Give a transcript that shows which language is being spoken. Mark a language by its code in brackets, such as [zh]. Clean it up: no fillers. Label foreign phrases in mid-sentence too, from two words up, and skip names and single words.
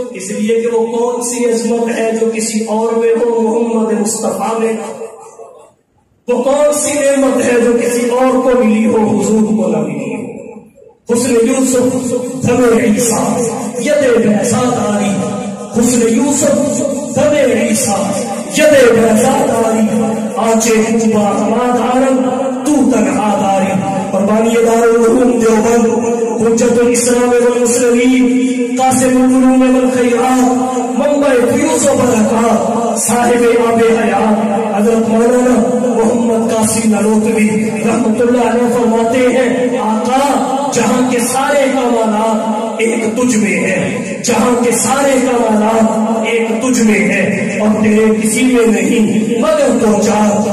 [ur] اس لیے کہ وہ کون سی عظمت ہے جو کسی اور میں ہو، محمد مصطفیٰ میں نہ ہو۔ وہ کون سی نعمت ہے جو کسی اور کو ملی ہو، حضور کو نہ ملی ہو۔ [fa] حسن یوسف دم عیسیٰ ید بیضا داری، حسن یوسف دم عیسیٰ ید بیضا داری، آنچے خوبا ہما دارم تو تنہا داری۔ [ur] قربانی دارالعلوم دیوبند، حجت الاسلام والمسلمین، قاسم العلوم والخیرات، منبع فیوز و برکات، صاحب آب حیات حضرت مولانا محمد قاسم نانوتوی [ar] رحمت اللہ علیہ [ur] فرماتے ہیں آقا جہاں کے سارے کمالات ایک تجھ میں ہے، جہاں کے سارے کمالات ایک تجھ میں ہے اور تیرے کسی میں نہیں مگر تو چار۔